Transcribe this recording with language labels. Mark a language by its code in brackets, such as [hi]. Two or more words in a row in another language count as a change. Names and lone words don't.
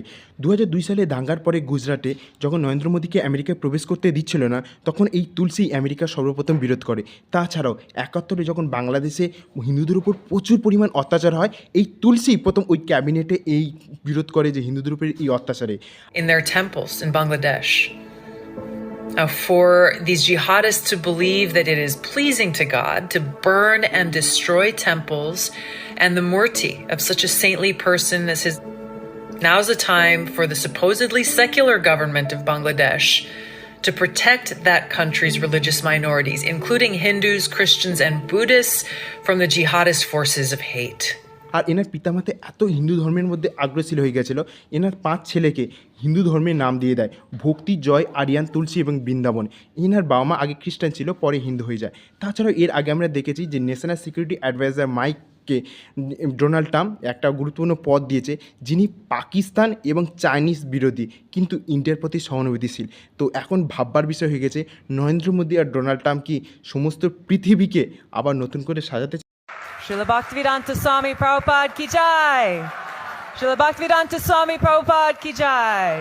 [bn] 2002 সালে দাঙ্গার পরে গুজরাটে যখন নরেন্দ্র মোদীকে আমেরিকায় প্রবেশ করতে দিচ্ছিল না, তখন এই তুলসী আমেরিকা সর্বপ্রথম বিরোধ করে। তাছাড়াও 71-এ যখন বাংলাদেশে হিন্দুদের উপর প্রচুর পরিমাণ অত্যাচার হয়, এই তুলসী প্রথম ওই ক্যাবিনেটে এই বিরোধ করে যে হিন্দুদের উপর এই অত্যাচারে। [en] In their temples in Bangladesh. For these jihadists to believe that it is pleasing to God to burn and destroy temples and the murti of such a saintly person as his. Now's the time for the supposedly secular government of Bangladesh to protect that country's religious minorities, including Hindus, Christians, and Buddhists, from the jihadist forces of hate. [bn] আর এনার পিতামাতা এত হিন্দু ধর্মের মধ্যে আগ্রসী হয়ে গেছিলো, এনার 5 ছেলেকে হিন্দু ধর্মের নাম দিয়ে দেয়: ভক্তি, জয়, আরিয়ান, তুলসী এবং বৃন্দাবন। এনার বাবা মা আগে খ্রিস্টান ছিল, পরে হিন্দু হয়ে যায়। তাছাড়াও এর আগে আমরা দেখেছি যে ন্যাশনাল সিকিউরিটি অ্যাডভাইজার মাইককে ডোনাল্ড ট্রাম্প একটা গুরুত্বপূর্ণ পদ দিয়েছে, যিনি পাকিস্তান এবং চাইনিজ বিরোধী কিন্তু ইন্ডিয়ার প্রতি সহানুভূতিশীল। তো এখন ভাববার বিষয় হয়ে গেছে, নরেন্দ্র মোদী আর ডোনাল্ড ট্রাম্প কি সমস্ত পৃথিবীকে আবার নতুন করে সাজাতে। [hi] श्रील भक्तिवेदान्त स्वामी प्रभुपाद की जय. श्रील भक्तिवेदान्त स्वामी प्रभुपाद की जय.